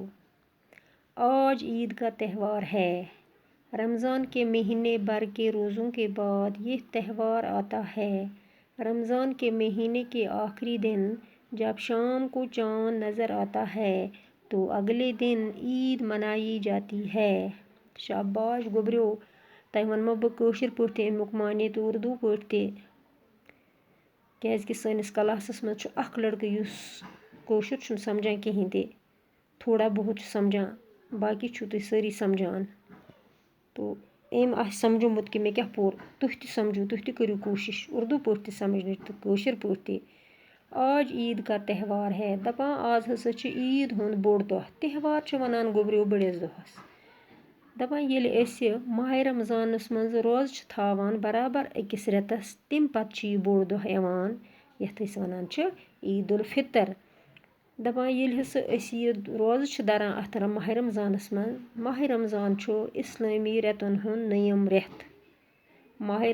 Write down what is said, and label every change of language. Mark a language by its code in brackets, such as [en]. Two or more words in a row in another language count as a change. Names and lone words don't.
[ur] آج عید کا تہوار ہے۔ رمضان کے مہینے بھر کے روزوں کے بعد یہ تہوار آتا ہے۔ رمضان کے مہینے کے آخری دن جب شام کو چاند نظر آتا ہے تو اگلے دن عید منائی جاتی ہے۔ [ks] شاباش گوبریو، تۄہہِ ووٚنمو بہٕ کٲشِر پٲٹھۍ امیُک معنی تہٕ اردو پٲٹھۍ تہِ، کیٛازِکہِ سٲنِس کلاسَس منٛز چھُ اکھ لڑکہٕ یُس کٲشُر چھُنہٕ سمجھان کِہیٖنۍ تہِ، تھوڑا بہت چھُ سمجھان، باقی چھُو تُہۍ سٲری سمجھان۔ تو أمۍ آسہِ سمجھومُت کہِ مےٚ کیٛاہ پوٚر، تُہۍ تہِ سمجھو، تُہۍ تہِ کٔرِو کوٗشِش اردو پٲٹھۍ تہِ سمجھنٕچ تہٕ کٲشِر پٲٹھۍ تہِ۔ [ur] آج عید کا تہوار ہے [ks] دپان آز ہسا چھِ عید ہُنٛد بوٚڑ دۄہ تہوار چھِ وَنان گوٚبریو بٔڑِس دۄہَس دپان ییٚلہِ أسۍ ماہِ رمضانَس منٛز روزٕ چھِ تھاوان برابر أکِس رٮ۪تَس تمہِ پَتہٕ چھِ یہِ بوٚڑ دۄہ یِوان یَتھ أسۍ وَنان چھِ عید الفطر دپان ییٚلہِ ہسا أسۍ یہِ روزٕ چھِ دَران اَتھ ماہِ رمضانَس منٛز ماہِ رمضان چھُ اِسلٲمی رٮ۪تَن ہُنٛد نٔیِم رٮ۪تھ ماہِ